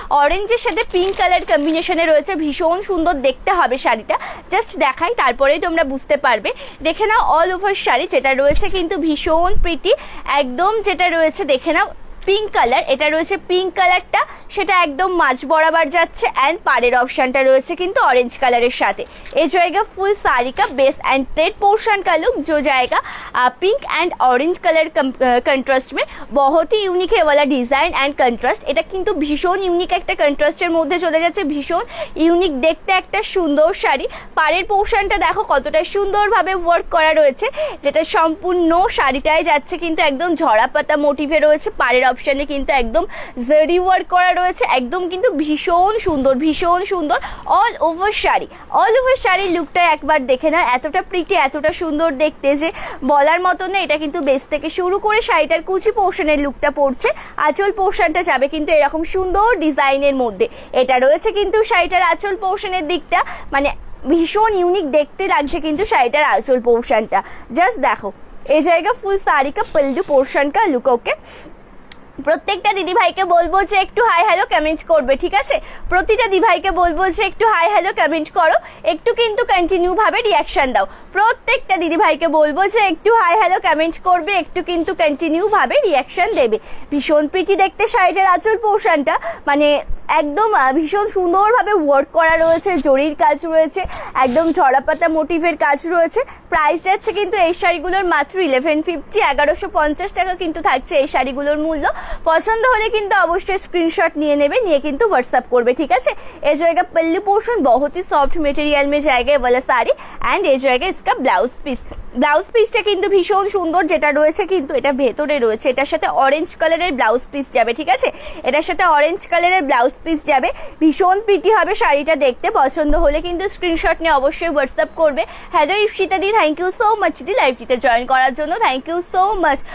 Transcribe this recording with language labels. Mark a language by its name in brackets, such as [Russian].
[Bangla] অরেঞ্জের সাথে pink colour কম্বিনেশনে রয়েছে, ভীষণ সুন্দর দেখতে হবে শাড়িটা। জাস্ট দেখাই তারপরেই তোমরা বুঝতে পারবে। দেখে নাও অল ওভার শাড়ি যেটা রয়েছে কিন্তু ভীষণ প্রিটি, একদম যেটা রয়েছে দেখে নাও পিঙ্ক কালার, এটা রয়েছে পিঙ্ক কালারটা, সেটা একদম মাঝ বরাবর যাচ্ছে এন্ড পাড়ের অপশনটা রয়েছে কিন্তু অরেঞ্জ কালারের সাথে। [Hindi] এই জায়গা ফুল साड़ी का बेस एंड प्लेट पोर्शन का लुक जो जाएगा pink and orange colour contrast में, बहुत ही यूनिक है वाला डिजाइन एंड कंट्रास्ट। [Bangla] এটা কিন্তু ভীষণ ইউনিক একটা কন্ট্রাস্টের মধ্যে চলে যাচ্ছে, ভীষণ ইউনিক দেখতে একটা সুন্দর শাড়ি। পাড়ের পোর্শনটা দেখো কতটা সুন্দরভাবে ওয়ার্ক করা রয়েছে, যেটা সম্পূর্ণ শাড়িটাই যাচ্ছে কিন্তু একদম ঝরা পাতা মোটিভে রয়েছে। পাড়ের অপশনে কিন্তু একদম জরি ওয়ার্ক করা রয়েছে, একদম কিন্তু ভীষণ সুন্দর, ভীষণ সুন্দর all over sari. All over শাড়ির লুকটা একবার দেখে না, এতটা প্রিটি এতটা সুন্দর দেখতে যে বলার মতো না। এটা কিন্তু বেস থেকে শুরু করে শাড়িটার কুচি পোর্শনের লুকটা পড়ছে, আঁচল পোর্শনটা যাবে কিন্তু এরকম সুন্দর ডিজাইনের মধ্যে। এটা রয়েছে কিন্তু শাড়িটার আঁচল পোর্শনের দিকটা, মানে ভীষণ ইউনিক দেখতে লাগছে কিন্তু শাড়িটার আঁচল পোর্শনটা। জাস্ট দেখো [Hindi] এই জায়গা ফুল साड़ी का पल्लू पोर्शन का लुक। [Bangla] ओके, প্রত্যেকটা দিদি ভাইকে বলবো যে একটু হাই হ্যালো কমেন্ট করবে, ঠিক আছে? প্রতিটা দিদি ভাইকে বলবো যে একটু হাই হ্যালো কমেন্ট করো, একটু কিন্তু কন্টিনিউ ভাবে রিয়াকশন দাও। প্রত্যেকটা দিদি ভাইকে বলবো যে একটু হাই হ্যালো কমেন্ট করবে, একটু কিন্তু কন্টিনিউ ভাবে রিয়াকশন দেবে। ভীষণ প্রিটি দেখতে শাড়িটার আঁচল পোর্শনটা, মানে একদম ভীষণ সুন্দরভাবে ওয়ার্ক করা রয়েছে, জরির কাজ রয়েছে, একদম ঝরাপাতা মোটিভের কাজ রয়েছে। প্রাইস যাচ্ছে কিন্তু এই শাড়িগুলোর মাত্র 1150, 1150 টাকা কিন্তু থাকছে এই শাড়িগুলোর মূল্য। পছন্দ হলে কিন্তু অবশ্যই স্ক্রিনশট নিয়ে নেবে, নিয়ে কিন্তু হোয়াটসঅ্যাপ করবে, ঠিক আছে? [Hindi] এই জায়গা पल्लू पोर्शन बहुत ही सॉफ्ट मटेरियल में जाएगा ये वाला साड़ी एंड ये जाएगा इसका ब्लाउज पीस। [Bangla] ব্লাউজ পিসটা কিন্তু ভীষণ সুন্দর যেটা রয়েছে কিন্তু এটা ভেতরে রয়েছে, এটার সাথে অরেঞ্জ কালারের ব্লাউজ পিস যাবে, ঠিক আছে? এটার সাথে অরেঞ্জ কালারের ব্লাউজ পিস যাবে, ভীষণ প্রিটি হবে শাড়িটা দেখতে। পছন্দ হলে কিন্তু স্ক্রিনশট নিয়ে অবশ্যই হোয়াটসঅ্যাপ করবে। Hello ইফশিতা the, thank you so much the লাইভটিতে join করার জন্য, থ্যাংক ইউ সো মাচ।